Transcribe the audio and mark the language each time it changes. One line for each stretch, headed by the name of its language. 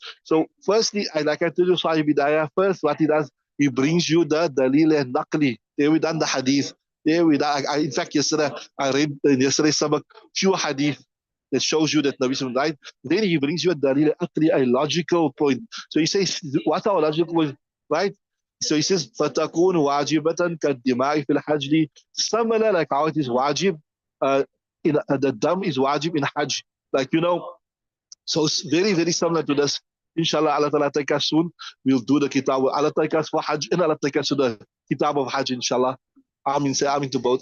English: So firstly, like I told you, Sahib HIDAAYAH, first what he does, he brings you the dalil and naqli. There we done the hadith. There we done, in fact, yesterday, I read in yesterday's sabak, few hadith that shows you that Nabi Sallallahu died. Then he brings you a dalil, a logical point. So he says, what's our logical point, right? So he says,
Arabic: فَتَكُونُ وَاجِبَةً كَالدِّمَاءِ فِي الْحَجِّ.
English: Similar like how it is wajib, the dam is wajib in Hajj. Like, you know, so it's very, very similar to this. Inshallah, Allah Ta'ala take us soon. We'll do the kitab. Allah take us for Hajj, and Allah take us to the kitab of Hajj, inshallah. Amin, say Amin to both.